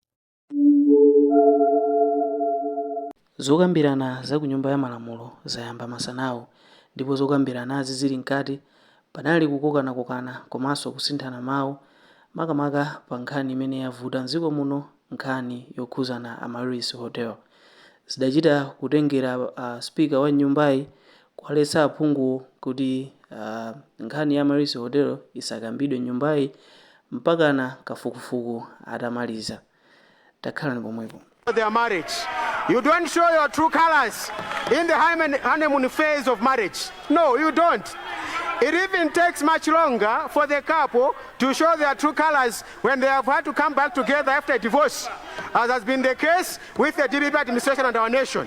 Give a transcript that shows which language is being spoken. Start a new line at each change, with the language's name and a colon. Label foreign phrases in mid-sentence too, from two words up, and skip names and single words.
Nyanja: Zokambirana za ku nyumba ya malamulo zayamba masanawo, ndipo zokambiranazi zili mkati panali kukokana komanso kusinthana mawu makamaka pa nkhani imene yavuta mdziko muno, nkhani yokhuzana Malawi's Hotel. Zidachita kutengera speaker wa nyumbayi kuwaletsa aphungu kuti nkhani ya Malawi's Hotel isakambidwe nyumbayi mpakana kafukufuku atamaliza. Takhalani pomwepo.
English: Their marriage. You don't show your true colors in the honeymoon phase of marriage. No, you don't. It even takes much longer for the couple to show their true colors when they have had to come back together after a divorce, as has been the case with the DBB administration and our nation.